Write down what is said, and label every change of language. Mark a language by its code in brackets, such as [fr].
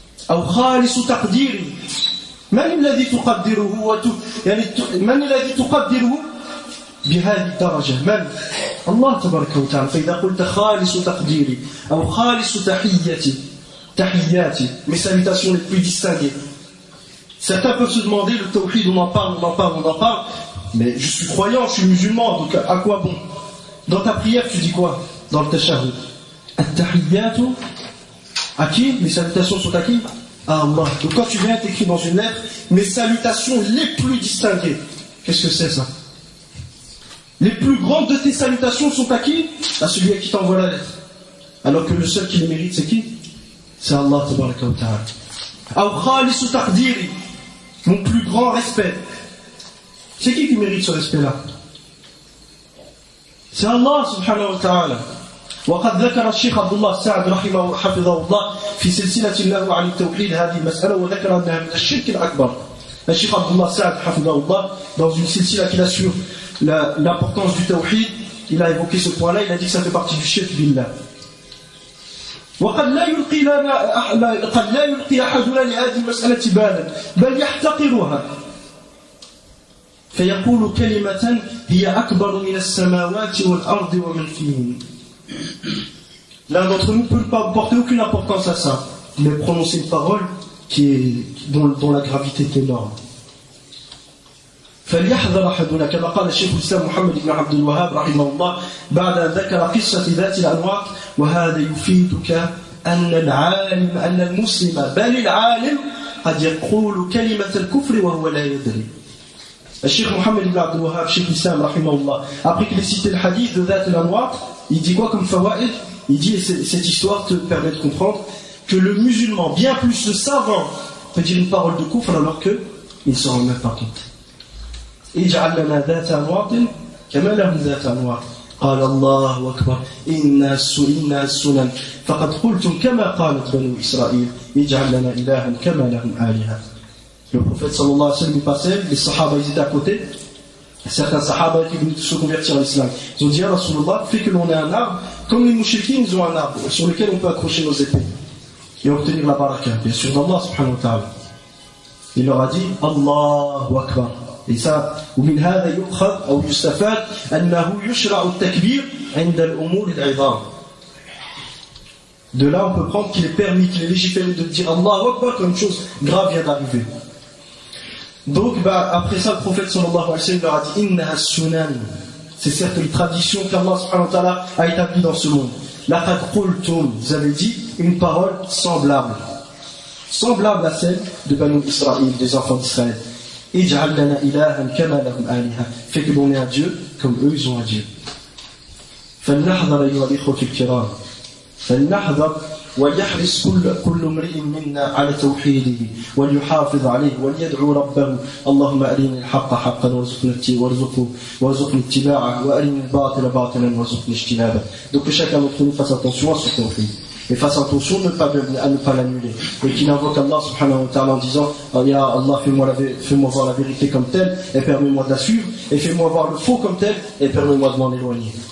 [ar] أو خالص تقديري، من الذي تقدره يعني من الذي تقدره بهذه الدرجة؟ من؟ الله تبارك وتعالى. فإذا قلت خالص تقديري أو خالص تحياتي, [fr] mes salutations les plus distinguées. Certains peuvent se demander, le tawhid, on en parle, mais je suis croyant, je suis musulman, donc à quoi bon? Dans ta prière, tu dis quoi? Dans le tashahhud. At-tahiyyatu, à qui? Mes salutations sont à qui? À Allah. Donc quand tu viens, t'écris dans une lettre, mes salutations les plus distinguées. Qu'est-ce que c'est ça? Les plus grandes de tes salutations sont à qui? À celui à qui t'envoie la lettre. Alors que le seul qui les mérite, c'est qui? C'est Allah tabaraka wa ta'ala. [ar] Aw khalisu taqdiri, [fr] mon plus grand respect. C'est qui mérite ce respect-là? C'est Allah subhanahu wa ta'ala. [ar] وقد ذكر الشيخ عبد الله السعد رحمه حفظه الله في سلسلة له عن التوحيد هذه المسألة وذكر أنها من الشرك الأكبر. الشيخ عبد الله السعد حفظه الله [fr] dans une silsila qu'il a sur l'importance du tawhid, il a évoqué ce point-là, il a dit que ça fait partie du shirk billah. [ar] وقد لا يلقي أحدنا لهذه المسألة بالا بل يحتقرها فيقول كلمة هي أكبر من السماوات والأرض ومن فيهن. [fr] L'un d'entre nous ne peut pas porter aucune importance à ça, mais prononcer une parole dont la gravité est énorme. [ar] فليحذر أحدنا كما قال الشيخ الإسلام محمد بن عبد الوهاب رحمه الله بعد أن ذكر قصة ذات الأنواط وهذا يفيدك أن المسلم بل العالم قد يقول كلمة الكفر وهو لا يدري. الشيخ محمد بن عبد الوهاب الشيخ الإسلام رحمه الله [fr] après qu'il ait cité le hadith de ذات الأنواط il dit quoi comme fawaïd? Il dit, cette histoire te permet de comprendre que le musulman, bien plus le savant, peut dire une parole de kufr alors qu'il ne s'en rend même pas compte. [ar] اجعل لنا ذات أنواط كما لهم ذات أنواط قال الله أكبر إن السنن فقد قلتم كما قالت بنو إسرائيل اجعل لنا إلها كما لهم آلهة. [fr] Le prophète sallallahu alayhi wa sallam passait, les sahaba ils étaient à côté, certains sahaba étaient venus se convertir à l'islam. Ils ont dit à Rasulullah, fait que l'on ait un arbre, comme les mouchriquins ils ont un arbre sur lequel on peut accrocher nos épées et obtenir la baraka, bien sûr d'Allah subhanahu wa ta'ala. Il leur a dit Allahu Akbar. Et ça, [ar] ومن هذا يؤخذ أو يستفاد أنه يشرع التكبير عند الأمور العظام. [fr] De là, on peut prendre qu'il est permis, qu'il est légiféré de dire Allahu Akbar quand une chose grave vient d'arriver. Donc, après ça, le prophète sallallahu alayhi wa sallam leur a dit [ar] Innaha sunan. [fr] C'est certes les traditions qu'Allah subhanahu wa ta'ala a établies dans ce monde. [ar] Laqad qultum, [fr] vous avez dit une parole semblable à celle de Banu Israël, des enfants d'Israël. [ar] Ij'al lana ilahan kama lahum aliha. [fr] Fait que l'on ait un Dieu comme eux ils ont un Dieu. [ar] فلنحذر أيها الإخوة الكرام فلنحذر وليحرص كل امرئ منا على توحيده وليحافظ عليه وليدعو ربه اللهم أرني الحق حقا وارزقني اتباعه وأرني الباطل باطلا وارزقني اجتنابه. [fr] Donc que chacun d'entre nous fasse attention à ce tawhid et fasse attention à ne pas l'annuler et qu'il invoque Allah subhanahu wa ta'ala en disant Ya Allah, fais-moi voir la vérité comme telle et permets-moi de la suivre et fais-moi voir le faux comme tel et permets-moi de m'en éloigner.